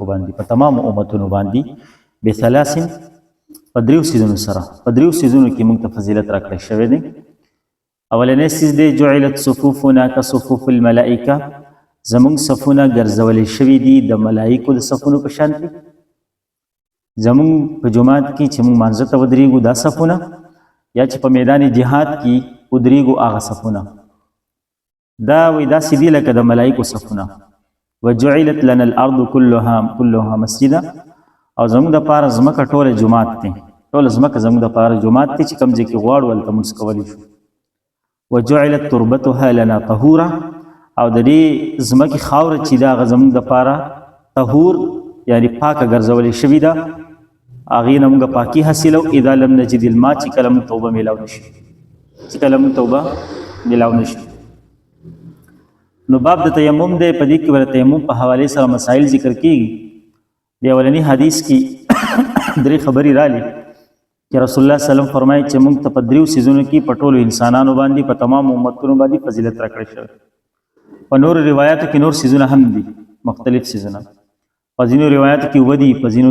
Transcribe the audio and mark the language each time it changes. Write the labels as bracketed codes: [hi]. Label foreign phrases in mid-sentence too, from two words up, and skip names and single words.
[ps] باندې په تمام امتونو باندې بثلاث په دریو څیزونو سره په دریو څیزونو کې موږ ته فضیلت راکړی شوی دی اولنی څیز دی [ar] جعلت صفوفنا كصفوف الملائکه [ps] زموږ صفونه ګرځولې شوي دي د ملائکو د صفونو په شان دي زموږ په جماعت کې چې موږ مانځه ته ودرېږو دا صفونه یا چې په میدان جهاد کې ودرېږو هغه صفونه دا وایي داسې دي لکه د ملائکو صفونه [ar] وجعلت لنا الارض كلها مسجدا [ps] او زموږ دپاره ځمکه ټوله جومات دی ټوله ځمکه زموږ دپاره جومات دی چې کوم ځای کې غواړو هلته مونځ کولی شو [ar] وجعلت تربتها لنا طهورا [ps] او د دې ځمکې خاوره چې دا هغه زموږ دپاره طهور یعنی پاکه ګرځولې شوې ده هغې نه موږ پاکي حاصلو [ar] اذا لم نجد الماء [ps] چې کله موږ توبه میلاو نشي نو باب د تیمم دی په دې کې به د تیمم په حوالې سره مسایل ذکر کېږي د اولني حدیث کې درې خبرې رالي چې رسول الله [ar] صلی الله علیه وسلم [ps] فرمایي چې موږ ته په دریو څیزونو کې په ټولو انسانانو باندې په تمام امتونو باندې فضیلت راکړی شوی په نور روایاتو کې نور څیزونه هم دي مختلف څیزونه په ځینو روایاتو کې اووه دي په ځینو